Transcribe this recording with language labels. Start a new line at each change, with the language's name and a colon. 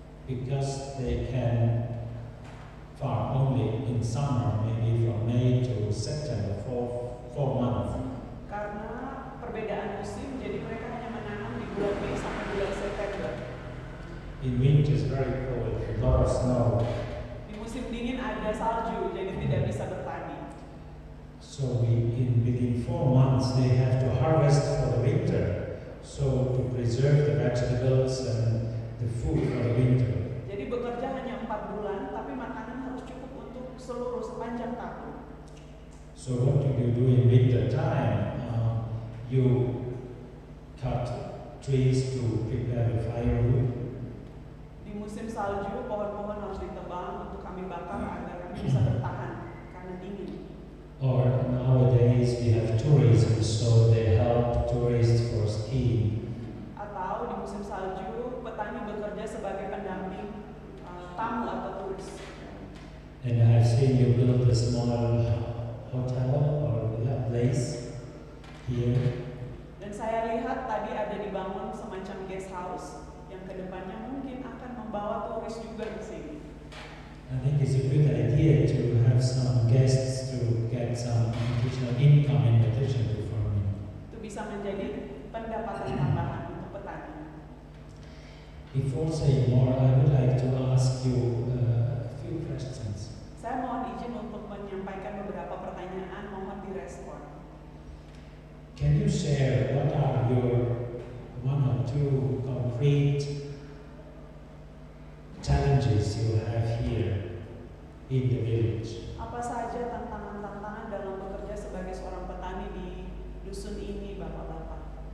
English: Because they can farm only in summer, maybe from May to September, four months.
Indonesian: Karena perbedaan musim, jadi mereka hanya menanam di bulan Mei sampai bulan September.
English: In winter, it's very cold, a lot of snow.
Indonesian: Di musim dingin ada salju, jadi tidak bisa bertani.
English: So within 4 months, they have to harvest for the winter, so to preserve the vegetables and the food for the winter.
Indonesian: Jadi bekerja hanya 4 bulan, tapi makanan harus cukup untuk seluruh sepanjang tahun.
English: So what do you do in winter time? You cut trees to prepare the firewood.
Indonesian: Di musim salju, pohon-pohon harus ditebang untuk kami bakar agar kami bisa bertahan karena dingin.
English: Or nowadays we have tourism, so they help tourists for skiing.
Indonesian: Atau di musim salju, petani bekerja sebagai pendamping tamu atau turis.
English: And I've seen you build a small hotel or place here.
Indonesian: Dan saya lihat tadi ada dibangun semacam guest house yang kedepannya mungkin akan membawa turis juga di sini.
English: I think it's a good idea to have some guests to get some additional income in addition to farming.
Indonesian: Itu bisa menjadi pendapatan tambahan untuk petani.
English: Before saying more, I would like to ask you a few questions.
Indonesian: Saya mohon izin untuk menyampaikan beberapa pertanyaan, mohon direspon.
English: Can you share what are your 1 or 2 concrete challenges you have here in the village?
Indonesian: Apa saja tantangan-tantangan dalam bekerja sebagai seorang petani di dusun ini, Bapak-bapak?